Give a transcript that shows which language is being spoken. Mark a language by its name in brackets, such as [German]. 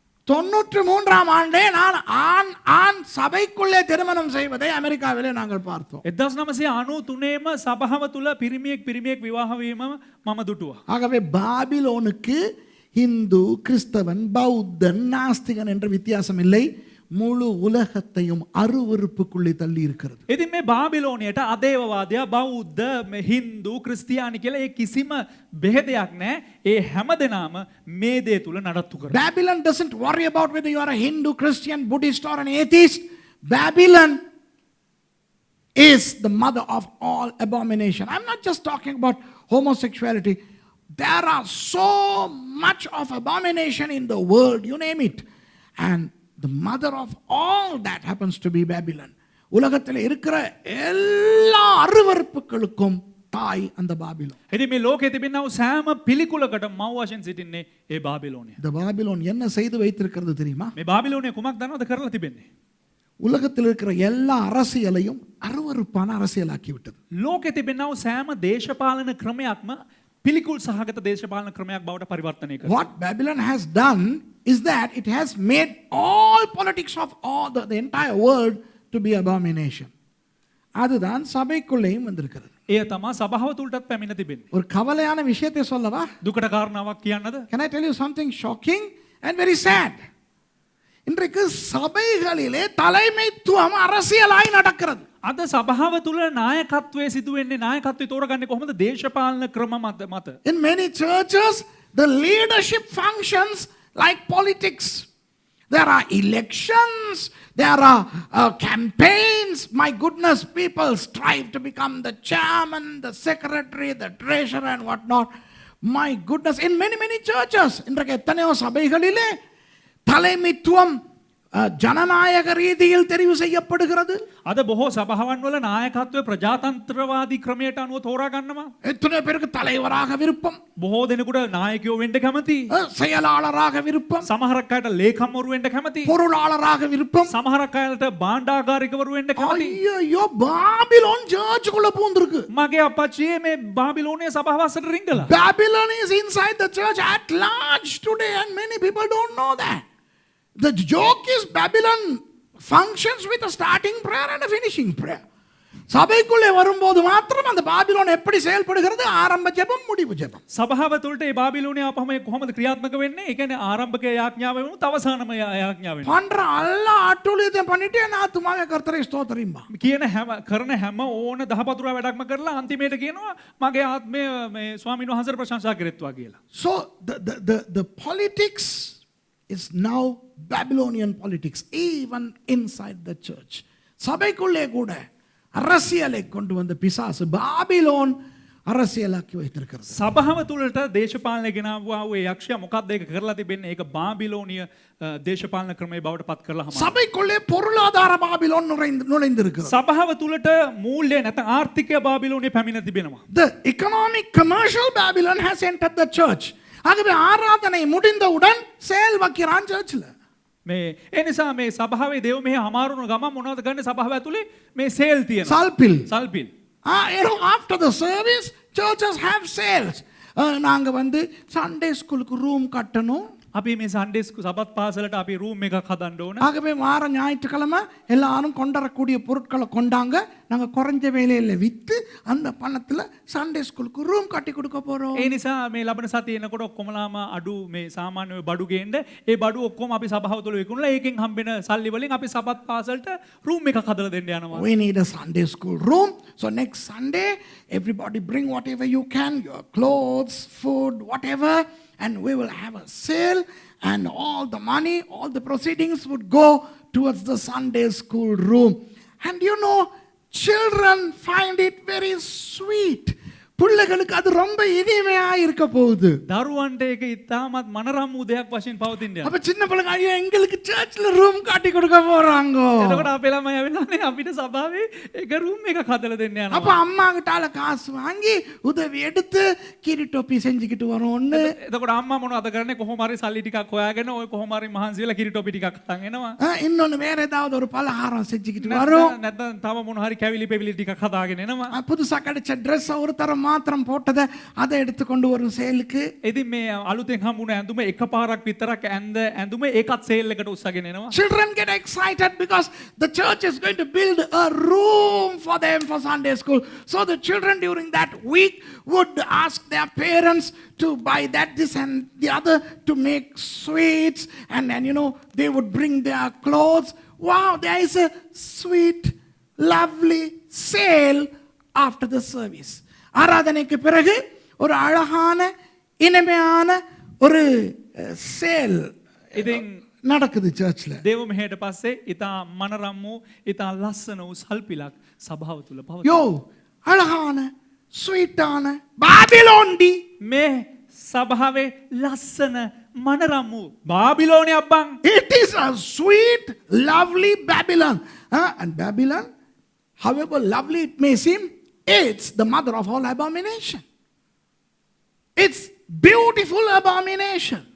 [Tamil] 93ஆம் ஆண்டே நான் ஆண் சபைக்குள்ளே திருமணம் செய்வதை அமெரிக்காவிலே நாங்கள் பார்த்தோம். [Sinhala] 1993ේම සභාව තුල පිරිමියෙක් විවාහ වීම මම දුටුවා. [Tamil] ஆகவே பாபிலோனுக்கு இந்து, கிறிஸ்தவன், பௌத்தன், நாஸ்திகன் என்ற வித்தியாசம் இல்லை. முழு உலகத்தையும் அருவருப்புக்குள்ளே தள்ளி இருக்கிறது. [Sinhala] ඉතින් මේ බාබිලෝනියට අදේවවාදයා බෞද්ධ හින්දු ක්‍රිස්තියානි කියලා ඒ කිසිම බෙහෙදයක් නැහැ. ඒ හැමදෙනාම මේ දේ තුල නඩත්තු කරනවා. [English] Babylon doesn't worry about whether you are a Hindu, Christian, Buddhist or an atheist. Babylon is the mother of all abomination. I'm not just talking about homosexuality. There are so much of abomination in the world, you name it. And the mother of all that happens to be Babylon. [Tamil] உலகத்தில் இருக்கிற எல்லா அருவருப்புகளுக்கும் தாய் அந்த Babylon. [Sinhala] ඉතින් මේ ලෝකයේ තිබෙනා වූ සෑම පිළිකුලකට මව් වශයෙන් සිටින්නේ ඒ බාබිලෝනිය. [Tamil] இந்த பாபிலோன் என்ன செய்து வைத்திருக்கிறது தெரியுமா? [Sinhala] මේ බාබිලෝනිය කුමක් දන්නවද කරලා තිබෙන්නේ? [Tamil] உலகத்தில் இருக்கிற எல்லா அரசியலையும் அருவருப்பான அரசியலாக்கி விட்டது. [Sinhala] ලෝකයේ තිබෙනා වූ සෑම දේශපාලන ක්‍රමයක්ම පිළිකුල් සහගත දේශපාලන ක්‍රමයක් බවට පරිවර්තනය කරනවා. [English] What Babylon has done is that it has made all politics of all the entire world to be abomination. [Tamil] அதுதான் சபைக்குள்ளேயும் வந்திருக்கிறது. [Sinhala] එය තමයි සභාව තුලටත් පැමිණ තිබෙන්නේ. [Tamil] ஒரு கவலையான விஷயத்தை சொல்லவா? [Sinhala] දුකට කාරණාවක් කියන්නද? [English] Can I tell you something shocking and very sad? [Tamil] இன்றைக்கு சபைகளிலே தலைமைத்துவம் அரசியலாய் நடக்கிறது. [Sinhala] අද සභාව තුල නායකත්වයේ සිදුවෙන්නේ නායකත්වයේ තෝරගන්නේ කොහොමද? දේශපාලන ක්‍රම මත. [English] In many churches the leadership functions like politics. There are elections, there are campaigns. My goodness, people strive to become the chairman, the secretary, the treasurer and what not. My goodness, in many churches, [Tamil] இன்றைக்கு எத்தனையோ சபைகளிலே தலைமைத்துவம் ஜனநாயக ரீதியில் தெரிவு செய்யப்படுகிறது. [Sinhala] අද බොහෝ සභාවන් වල නායකත්වය ප්‍රජාතන්ත්‍රවාදී ක්‍රමයට අනුව තෝරා ගන්නවා. [Tamil] எத்தனை பேருக்கு தலைவராக விருப்பம், [Sinhala] බොහෝ දෙනෙකුට නායකයෝ වෙන්න කැමති. [Tamil] செயலாளராக விருப்பம், [Sinhala] සමහරක් අයට ලේකම්වරු වෙන්න කැමති. [Tamil] பொருளாளராக விருப்பம். [Sinhala] සමහරක් අයට භාණ්ඩාගාරිකවරු වෙන්න කැමති. [Tamil] ஐயோ பாபிலோன் சர்ச்சுக்குள்ள பூந்திருக்கு. [Sinhala] මගේ අපච්චියේ මේ බාබිලෝනිය සභාව අස්සට රිංගලා. [English] Babylon is inside the church at large today and many people don't know that. The joke is Babylon functions with a starting prayer and a finishing prayer. [Tamil] சபைக்குள்ளே வரும்போது மாத்திரம் அந்த பாபிலோன் எப்படி செயல்படுகிறது? ஆரம்ப ஜெபம், முடிவு ஜெபம். [Sinhala] සභාව තුළට ඒ බාබිලෝනිය ආපහම කොහොමද ක්‍රියාත්මක වෙන්නේ? ඒ කියන්නේ ආරම්භක යාඥාව වෙනුත් අවසානම යාඥාව වෙනවා. [Tamil] பண்ற எல்லா அட்டுழியத்தையும் பண்ணிட்டு நான் ஆத்துமாவே கர்த்தரை ஸ்தோத்திரிம்பா. [Sinhala] කියන හැම කරන හැම ඕන දහපතුරා වැඩක්ම කරලා අන්තිමේට කියනවා මගේ ආත්මය මේ ස්වාමීන් වහන්සේට ප්‍රශංසා කෙරෙත්වා කියලා. [English] So the politics is now Babylonian politics even inside the church. [Tamil] சபைக்குள்ளே கூட அரசியலை கொண்டு வந்த பிசாசு பாபிலோன் அரசியலாக்கி வைத்திருக்கிறது. [Sinhala] සභාව තුළට දේශපාලනය ගෙනාවා වූ ඒ යක්ෂයා මොකක්ද ඒක කරලා තිබෙන්නේ? ඒක බාබිලෝනිය දේශපාලන ක්‍රමයේ බවට පත් කරලා හමාරයි. [Tamil] சபைக்குள்ளே பொருளாதார பாபிலோன் நுழைந்திருக்கிறது. [Sinhala] සභාව තුළට මූල්‍ය නැත්නම් ආර්ථිකය බාබිලෝනිය පැමිණ තිබෙනවා. [English] The economic commercial Babylon has entered the church. [Tamil] ஆகவே ஆராதனை முடிந்தவுடன் சேல் வைக்கிறான் சர்ச்சில். [Sinhala] මේ ඒ නිසා මේ සභාවේ දේව මෙහි හමාරුණු ගමන් මොනවද කරන්නේ? සභාව ඇතුලේ මේ සේල් තියෙනවා. [Tamil] சல்பில். [Sinhala] සල්පිල්. [English] After the service churches have sales. [Tamil] நாங்க வந்து சண்டே ஸ்கூலுக்கு ரூம் கட்டணும். [Sinhala] අපි මේ සන්ඩේ සබත් පාසලට අපි රූම් එකක් හදන්න ඕන. [Tamil] ஆகவே வார ஞாயிற்றுக்கிழமை எல்லாரும் கொண்டரக்கூடிய பொருட்களை கொண்டாங்க. நாங்க குறைஞ்ச வேலையில வித்து அந்த பணத்துல சண்டே ஸ்கூலுக்கு ரூம் கட்டி கொடுக்க போறோம். [Sinhala] ඒ නිසා මේ ලබන සතියේ එනකොට ඔක්කොමලාම අඩු මේ සාමාන්‍ය බඩු ගේන්න ඒ බඩු ඔක්කොම අපි සභාව තුළ විකුණලා ඒකෙන් හම්බෙන සල්ලි වලින් අපි සබත් පාසලට රූම් එකක් හදලා දෙන්න යනවා. [English] We need a Sunday school room. So next Sunday everybody bring whatever you can, your clothes, food, whatever, and we will have a sale and all the money, all the proceedings would go towards the Sunday school room. And you know, children find it very sweet. [Tamil] பிள்ளைகளுக்கு அது ரொம்ப இனிமையா இருக்க போகுது. [Sinhala] දරුවන්ට ඒක ඉතාමත් මනරම් වූ දෙයක් වශයෙන් පවතින්න යනවා. [Tamil] அப்ப சின்ன பிள்ளைங்க ஐயோ எங்களுக்கு சர்ச்ல ரூம் காட்டி கொடுக்க போறாங்க. [Sinhala] එතකොට අපේ ළමයි ඇවිල්ලානේ අපිට සභාවේ ඒක රූම් එකක් හදලා දෙන්න [Tamil] அப்ப [Sinhala] යනවා. [Tamil] அம்மா கிட்டால காசு வாங்கி உதவி எடுத்து கிரி டோப்பி செஞ்சுக்கிட்டு வரோம்னு. [Sinhala] එතකොට අම්මා මොනවද කරන්නේ? කොහොම හරි සල්ලි ටිකක් හොයාගෙන ඔය කොහොම හරි මහන්සි වෙලා කිරි ටොපි ටිකක් අතන් එනවා. [Tamil] இன்னொன்னு வேற ஏதாவது ஒரு பலகாரம் செஞ்சுக்கிட்டு வரோம். [Sinhala] නැත්නම් තව මොන හරි කැවිලි පෙවිලි ටිකක් හදාගෙන එනවා. [Tamil] புதுசா கிடைச்ச ட்ரெஸ் ஒரு தரம் மாத்திரம் போட்டதை அதை எடுத்துக்கொண்டு வரும் சேலுக்கு. [Sinhala] ඉතින් මේ අලුතෙන් හම්බුන ඇඳුම එකපාරක් විතරක් ඇඳුම ඒකත් සේල් එකට උස්සගෙන එනවා. [English] Children get excited because the church is going to build a room for them for Sunday school. So the children during that week would ask their parents to buy that, this and the other to make sweets, and they would bring their clothes. Wow, there is a sweet, lovely sale after the service. [Tamil] ஆராதனைக்கு பிறகு ஒரு அழகான இனிமையான ஒரு sale [Sinhala] ඉතින් [Tamil] நடக்குது சர்ச்ல. [Sinhala] දේව මෙහෙට පස්සේ ඉතා මනරම් වූ ඉතා ලස්සන වූ සල්පිලක් සභාව තුල පවතී. [Tamil] யோ அழகான ஸ்வீட்டான பாபிலோன்டி. [Sinhala] මේ සභාවේ ලස්සන මනරම් වූ බාබිලෝනයක් බං. [English] It is a sweet, lovely Babylon. And Babylon, however lovely it may seem, it's the mother of all abomination. It's beautiful abomination.